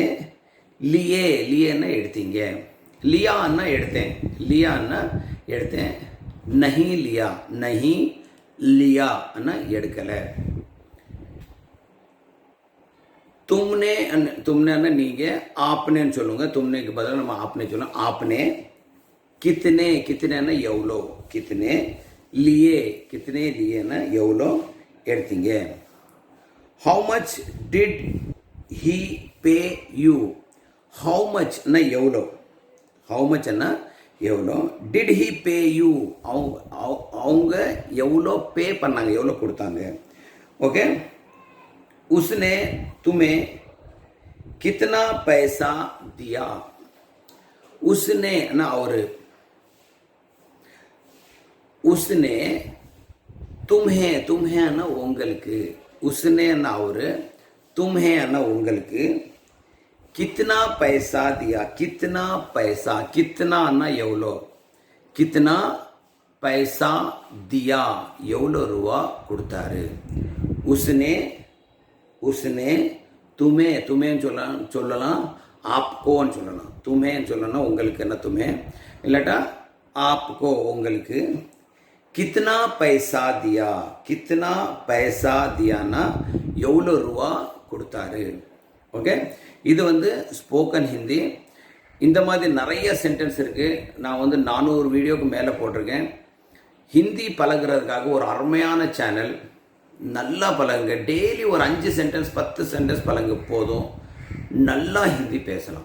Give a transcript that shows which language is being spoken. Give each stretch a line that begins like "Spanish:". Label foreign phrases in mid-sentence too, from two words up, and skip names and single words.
Tamil: லியே, லியேன்னா எடுத்தீங்க. லியான்னா எடுத்தேன், லியான்னா எடுத்தேன்.
Hindi: नहीं लिया, नहीं लिया
Tamil: அண்ணா எடுக்கலை.
Hindi: तुमने, तुमने
Tamil: நீங்கள் आपनेன்னு சொல்லுங்க. तुमनेக்கு பதிலாக நம்ம आपने சொல்லணும்.
Hindi: आपने कितने, कितने
Tamil: எவ்வளோ.
Hindi: कितने लिए, कितने लिए
Tamil: எவ்வளோ எடுத்தீங்க?
English: How much did he pay you? How much
Tamil: னா எவ்வளோ?
English: How much
Tamil: னா எவ்வளோ?
English: Did he pay you?
Tamil: அவங்க எவ்வளோ பே பண்ணாங்க, எவ்வளோ கொடுத்தாங்க? ஓகே.
Hindi: उसने तुम्हें कितना पैसा दिया? उसने ना அவரு, उसने तुम्हें ना உங்களுக்கு, उसने ना அவரு, तुम्हें ना உங்களுக்கு, कितना पैसा दिया? कितना पैसा, कितना ना எவ்வளோ, कितना पैसा दिया
Tamil: எவ்வளோ ரூபா கொடுத்தாரு?
Hindi: उसने तुम्हें
Tamil: சொல்லலாம், आपकोன்னு சொல்லலாம். तुम्हें சொல்லணும் உங்களுக்கு, என்ன तुम्हें இல்லாட்டா आपको உங்களுக்கு.
Hindi: कितना पैसा दिया, कितना पैसा दियाना
Tamil: எவ்வளோ ரூபா கொடுத்தாரு? ஓகே. இது வந்து
English: spoken Hindi.
Tamil: இந்த மாதிரி நிறைய சென்டென்ஸ் இருக்குது. நான் வந்து 400 வீடியோக்கு மேலே போட்டிருக்கேன். ஹிந்தி பழகிறதுக்காக ஒரு அருமையான சேனல். நல்லா பழகுங்க. டெய்லி ஒரு 5 சென்டென்ஸ் 10 சென்டென்ஸ் பழங்க போதும், நல்லா ஹிந்தி பேசலாம்.